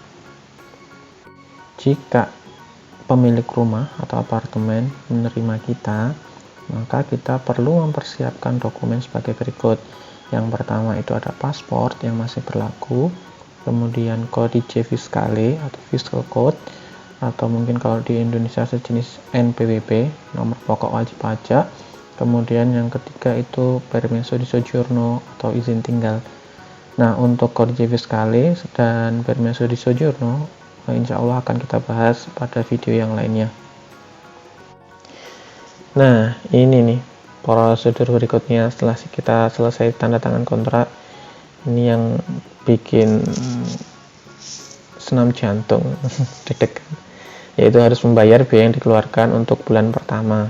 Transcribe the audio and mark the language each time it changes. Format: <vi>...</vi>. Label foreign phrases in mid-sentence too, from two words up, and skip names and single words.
<id>Jika pemilik rumah atau apartemen menerima kita, maka kita perlu mempersiapkan dokumen sebagai berikut. Yang pertama itu ada paspor yang masih berlaku, kemudian</id> <it>kodice fiscale</it> <id>atau</id> <en>fiscal code,</en> <id>atau mungkin kalau di Indonesia sejenis NPWP, nomor pokok wajib pajak. Kemudian yang ketiga itu</id> <it>permesso di soggiorno</it> <id>atau izin tinggal. Nah, untuk</id> <it>kodice fiscale</it> <id>dan</id> <it>permesso di soggiorno</it> <ar>إن شاء الله</ar> <id>akan kita bahas pada video yang lainnya. Nah, ini nih prosedur berikutnya setelah kita selesai tanda tangan kontrak. Ini yang bikin senam jantung deg-degan, yaitu harus membayar biaya yang dikeluarkan untuk bulan pertama.</id>